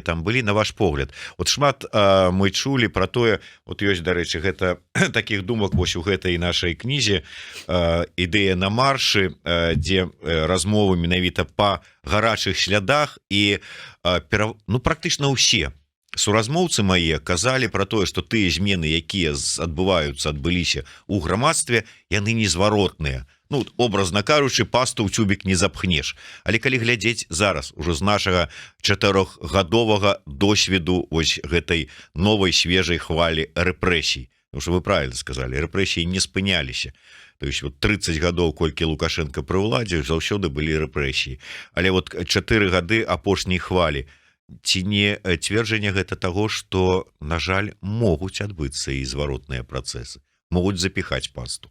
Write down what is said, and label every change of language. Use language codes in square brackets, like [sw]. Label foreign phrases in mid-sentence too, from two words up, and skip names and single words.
[be] там былі, на ваш погляд, от шмат мы чулі про тое, вот ёсць, дарэчы, гэта таких думак вось у гэтай нашай кнізе «Ідэя на маршы», дзе размовы менавіта па гарачых слядах і практычна ўсе суразмоўцы мае казалі про тое, што тыя змены, якія адбыліся ў грамадстве, яны незваротныя. Ну, образна кажучы, пасту ў цюбік не запхнеш. Але калі глядзець зараз ужо з нашага 4гадовага досведу вось гэтай новай свежай хвалі рэпрэсій, [ru] потому что вы правильно сказали, [be] рэпрэсіі не спыняліся. [ru] То есть вот [be] 30 гадоў, колькі Лукашенко пры ўладзе, заўсёды былі рэпрэсіі. Але вот 4 гады апошняй хвалі, ці не цверджанне гэта таго, што, на жаль, могуць адбыцца і зваротныя працэсы, могуць запіхаць пасту?